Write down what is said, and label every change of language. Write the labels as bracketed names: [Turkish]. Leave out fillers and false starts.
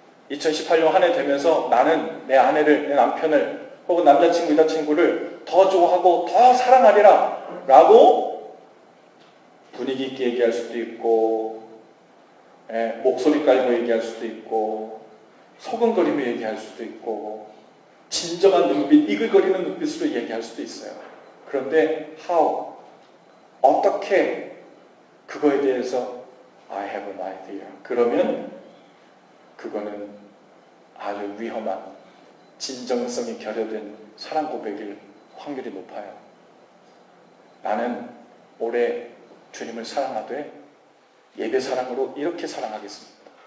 [Korean] 2018년 한 해 되면서 나는 내 아내를, 내 남편을 혹은 남자친구, 여자친구를 더 좋아하고 더 사랑하리라 라고 분위기 있게 얘기할 수도 있고, 목소리 깔고 얘기할 수도 있고, 소근거리며 얘기할 수도 있고, 진정한 눈빛, 이글거리는 눈빛으로 얘기할 수도 있어요. 그런데 how? 어떻게 그거에 대해서 [English] I have an idea. [Korean] 그러면 그거는 아주 위험한 진정성이 결여된 사랑 고백일 확률이 높아요. 나는 올해 주님을 사랑하되 예배 사랑으로 이렇게 사랑하겠습니다.